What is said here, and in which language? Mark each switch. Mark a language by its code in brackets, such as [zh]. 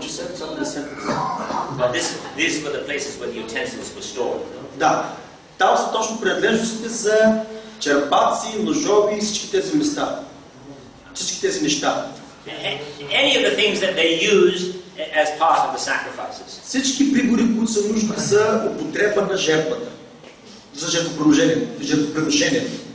[en] Just said some of the sentence. But these were the places where the utensils were stored. [bg] Да. Там са точно принадлежностите за черпаци, ножови и всички тези места. Всички тези неща. [en] Any of the things that they used as part of the sacrifices. [bg] Всички прибори, които са нужни за употреба на жертвата. За жертвоприношението.